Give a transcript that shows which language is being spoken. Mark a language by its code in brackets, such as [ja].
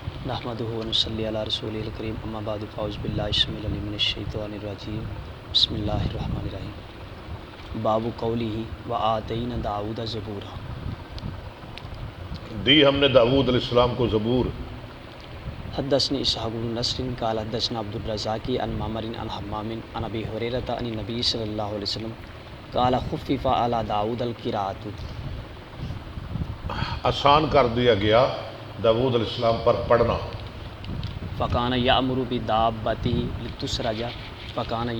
[ar] نحمدہ و نصلی علی رسولہ الکریم، اما بعد فاعوذ باللہ السمیع العلیم من الشیطان الرجیم، بسم اللہ الرحمن الرحیم۔ باب قولہ وآتینا داؤد زبورا۔ [ur] دی ہم نے داؤد علیہ السلام کو زبور۔ [ar] حدثني اسحاق بن نصر قال حدثنا عبد الرزاق عن معمر عن حمام عن ابي هريره عن النبي صلى الله عليه وسلم قال خفف على داؤد القراءة۔ [ur] آسان کر دیا گیا داؤد علیہ السلام پر پڑھنا۔ [ar] فكان يأمر بدابته لتسرج فكان